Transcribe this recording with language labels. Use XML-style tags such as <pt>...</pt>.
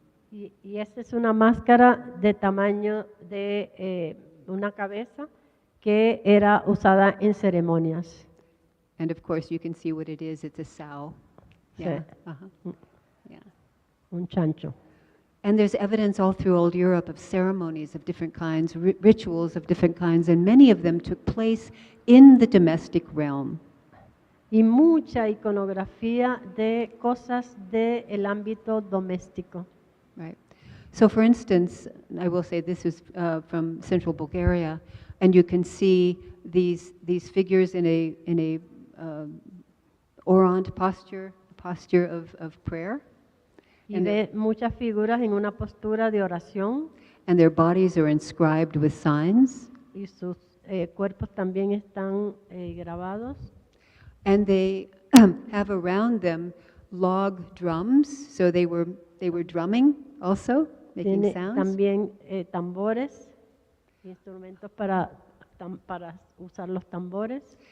<es>Y esta es una máscara de tamaño de una cabeza que era usada en ceremonias.</es> <en>And of course, you can see what it is. It's a sow. Yeah.</en> <es>Sí.</es> <en>Yeah.</en> <es>Un chancho.</es> <en>And there's evidence all through old Europe of ceremonies of different kinds, rituals of different kinds, and many of them took place in the domestic realm.</en> <es>Y mucha iconografía de cosas del ámbito doméstico.</es> <en>Right. So, for instance, I will say this is from Central Bulgaria, and you can see these figures in a orant posture of prayer.</en> <es>Y ve muchas figuras en una postura de oración.</es> <en>And their bodies are inscribed with signs.</en> <es>Y sus cuerpos también están grabados.</es> <en>And they have around them log drums, so they were drumming also, making</en> <es>Tiene</es> <en>sounds.</en> <es>también tambores, instrumentos para usar los tambores.</es>